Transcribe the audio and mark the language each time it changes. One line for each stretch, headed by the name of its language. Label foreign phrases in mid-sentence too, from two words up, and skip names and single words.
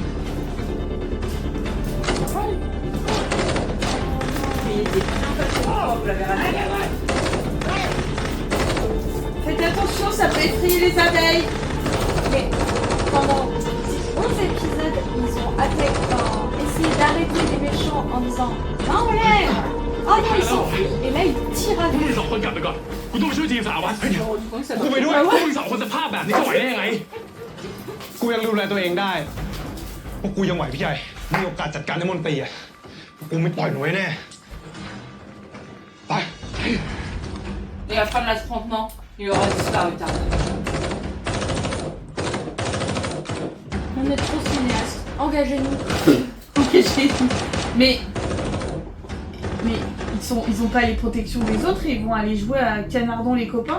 French: Mais il était bien pas trop fort, vous l'avez ramené. Faites attention, ça peut effrayer les abeilles. Mais pendant 11 épisodes, ils ont essayé d'arrêter les méchants en disant non, on l'aime. Oh non, ils s'enfuient. Et là, ils tirent พวก avec.
Thai: มึงสองคนกลับไปก่อนกูต้องไปช่วยทีมสารวัตรกูไปด้วยพวกมึงสองคนสภาพแบบนี้จะไหวได้ยังไง กูยังดูแลตัวเองได้พวกกูยังไหวพี่ใหญ่มีโอกาสจัดการในมนตรีอ่ะพวกกูไม่ปล่อยหนูไว้แน่ไป
French: Et la fin de l'affrontement, il aura disparu tard. On est trop cinéastes. Engagez-nous. Engagez-vous. Mais ils ont pas les protections des autres et ils vont aller jouer à Canardon les copains.